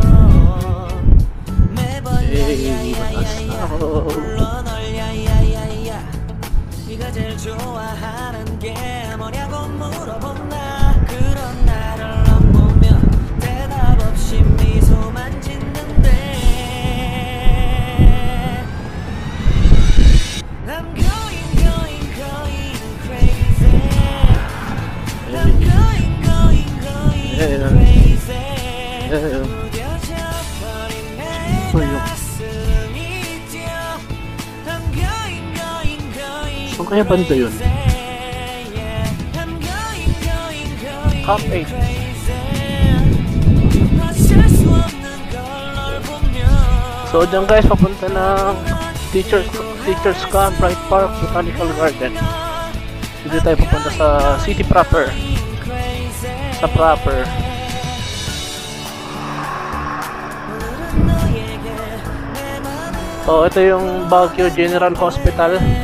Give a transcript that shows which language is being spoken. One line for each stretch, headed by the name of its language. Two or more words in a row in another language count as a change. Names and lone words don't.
Korean: 매번 야야야야야 불러 널 야야야야 네가 제일 좋아하는 게 뭐냐고 물어본다 그런 나를 넌 보며 대답 없이 미소만 짓는데
English: I'm going crazy I'm going crazy
Korean: 무뎌져 버린 내 가슴이 뛰어
English: I'm going
Filipino: Saan kaya banda yun?
English: I'm going
Filipino: Camp 8.
Korean: crazy 어쩔 수 없는 걸 널 보며
Filipino: So, dyan guys, papunta ng Teachers Camp, Wright Park, Botanical Garden. Dito tayo papunta sa city proper. Sa proper. So, ito yung Baguio General Hospital.